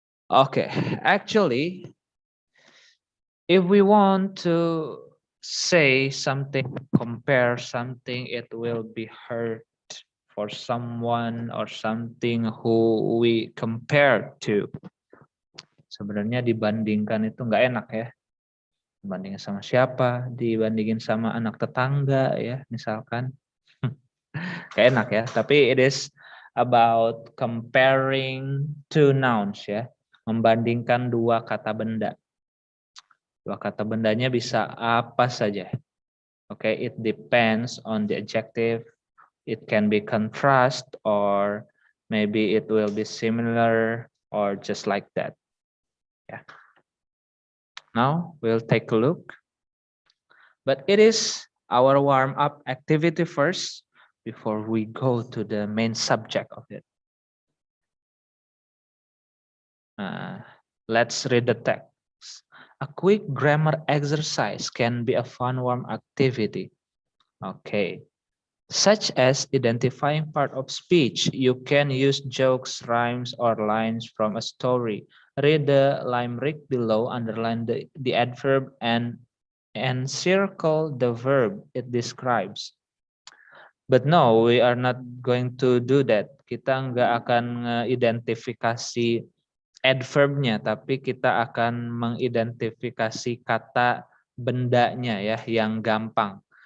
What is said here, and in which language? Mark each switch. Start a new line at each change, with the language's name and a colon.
English: Okay, actually, if we want to say something, compare something, it will be hard for someone or something who we compare to.
Indonesian: Sebenarnya dibandingkan itu nggak enak ya. Dibandingin sama siapa? Dibandingin sama anak tetangga ya, misalkan. Nggak enak ya.
English: Tapi it is about comparing two nouns ya.
Indonesian: Membandingkan dua kata benda. Dua kata bendanya bisa apa saja.
English: Okay, it depends on the adjective. It can be contrast or maybe it will be similar or just like that. Yeah. Now we'll take a look. But it is our warm-up activity first before we go to the main subject of it. Let's read the text. A quick grammar exercise can be a fun warm activity. Okay. Such as identifying part of speech. You can use jokes, rhymes, or lines from a story. Read the limerick below, underline the adverb, and encircle the verb it describes. But no, we are not going to do that.
Indonesian: Kita nggak akan mengidentifikasi adverbnya, tapi kita akan mengidentifikasi kata bendanya ya, yang gampang.